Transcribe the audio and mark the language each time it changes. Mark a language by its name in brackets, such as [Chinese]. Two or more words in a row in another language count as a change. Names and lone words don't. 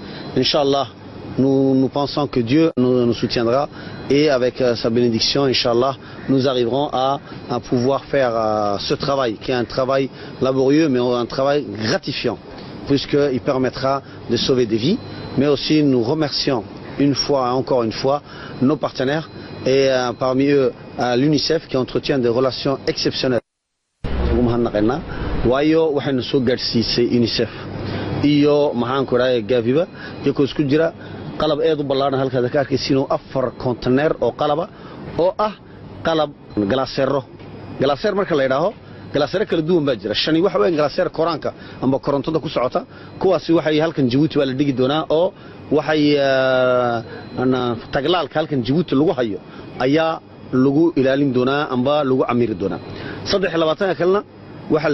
[Arabic] إن شاء الله, [French] nous pensons que Dieu nous soutiendra et avec sa bénédiction, [Arabic] إن شاء الله, [French] nous arriverons à pouvoir faire ce travail qui est un travail laborieux mais un travail gratifiant puisqu'il permettra de sauver des vies. Mais aussi nous remercions encore une fois nos partenaires et parmi eux l'UNICEF qui entretient des relations exceptionnelles. [Somali] waayo waxaynu soo gaadhsiisay UNICEF iyo maxaan ku raayay Gaviba iyagoo isku jira qalab aad u ballaaran halka ka arkaysiino 4 container oo qalaba oo ah qalab glacier marka la yiraahdo glacier kala duwan baa jira shani waxa weyn glacier koranka amba korontada ku socota kuwaasi waxay halkan Djibouti waa la dhigi doonaa oo waxay taglaalka halkan Djibouti lagu hayo ayaa lagu ilaalin doonaa amba lagu amiri doonaa 23 kalena waxa